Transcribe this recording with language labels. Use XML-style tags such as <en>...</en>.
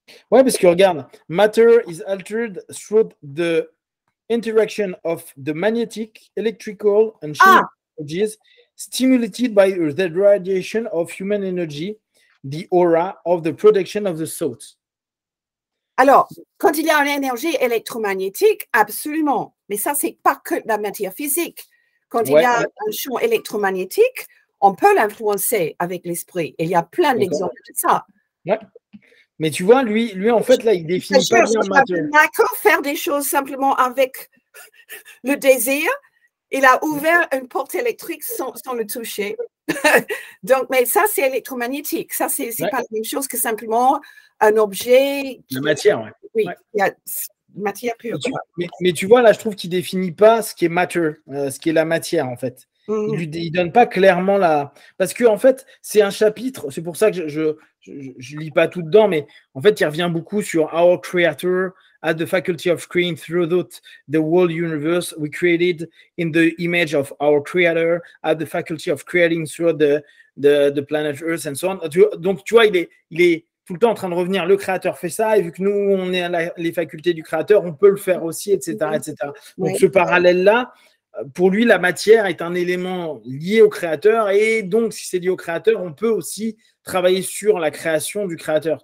<fr>Ouais, parce que regarde,</fr> <en>matter is altered through the interaction of the magnetic, electrical, and chemical energies stimulated by the radiation of human energy, the aura of the production of the thoughts.</en> <fr>Alors, quand il y a une énergie électromagnétique, absolument. Mais ça, c'est pas que la matière physique. Quand il y a un champ électromagnétique, on peut l'influencer avec l'esprit. Et il y a plein d'exemples de ça. Ouais. Mais tu vois, lui en fait, là, il définit pas bien matter. D'accord, faire des choses simplement avec le désir. Il a ouvert une porte électrique sans le toucher. Donc, mais ça, c'est électromagnétique. Ça, c'est pas la même chose que simplement un objet. La matière, oui. Il y a matière pure. Mais tu vois, là, je trouve qu'il ne définit pas ce qui est matter, ce qui est la matière, en fait. Il ne donne pas clairement la… Parce que, en fait, c'est un chapitre, c'est pour ça que je ne lis pas tout dedans, mais en fait, il revient beaucoup sur</fr> <en>Our Creator had the faculty of creating throughout the whole universe. We created in the image of our Creator, had the faculty of creating throughout the planet Earth and so on.</en> <fr>Donc, tu vois, il tout le temps en train de revenir, le créateur fait ça, et vu que nous, on est à les facultés du créateur, on peut le faire aussi, etc. etc. Donc, ce parallèle-là, pour lui, la matière est un élément lié au créateur, et donc, si c'est lié au créateur, on peut aussi travailler sur la création du créateur.</fr>